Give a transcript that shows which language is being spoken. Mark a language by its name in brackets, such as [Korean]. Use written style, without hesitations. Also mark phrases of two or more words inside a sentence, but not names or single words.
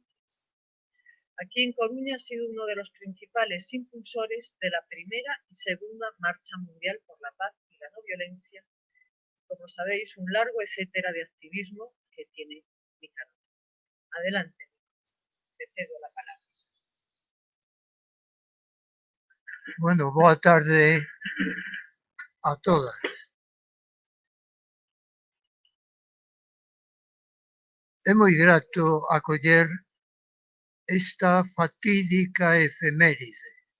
[Spanish] Aquí en Coruña ha sido uno de los principales impulsores de la primera y segunda Marcha Mundial por la Paz y la No Violencia. Como sabéis, un largo etcétera de activismo que tiene Nicanor. Adelante, te cedo la palabra. Bueno, [Galician] boa tarde a todas. É moi grato acoller esta fatídica efeméride.